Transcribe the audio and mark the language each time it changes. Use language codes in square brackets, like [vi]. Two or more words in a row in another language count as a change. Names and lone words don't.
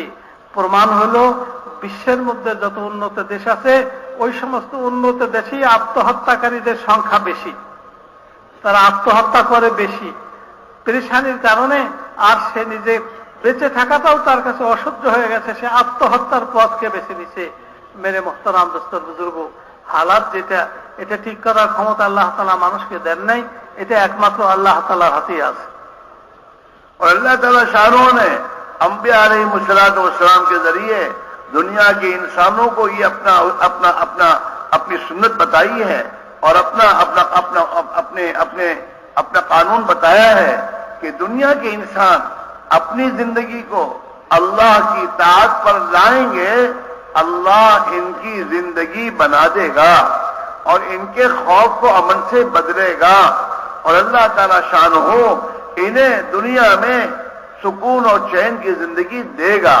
[bn] প্রমাণ হলো বিশ্বের মধ্যে যত উন্নত দেশ আছে ওই সমস্ত উন্নত দেশেই আত্মহত্যাকারীদের সংখ্যা বেশি, তারা আত্মহত্যা করে বেশি পেরেশানির কারণে. আর সে নিজে বেঁচে থাকাটাও তার কাছে অসহ্য হয়ে গেছে, সে আত্মহত্যার পথকে বেছে নিছে. [ur] میرے محترم دوستو بزرگ, [bn] হালাত যেটা, এটা ঠিক করার ক্ষমতা আল্লাহ তাআলা মানুষকে দেন নাই, এটা একমাত্র আল্লাহ তাআলার হাতেই আছে. [ur] اور اللہ تعالیٰ شاہروں نے انبیاء علیہم کے ذریعے دنیا کے انسانوں کو یہ اپنی سنت بتائی ہے اور اپنا قانون بتایا ہے کہ دنیا کے انسان اپنی زندگی کو اللہ کی اطاعت پر لائیں گے، اللہ ان کی زندگی بنا دے گا اور ان کے خوف کو امن سے بدلے گا، اور اللہ تعالیٰ شانہ انہیں دنیا میں سکون اور چین کی زندگی دے گا.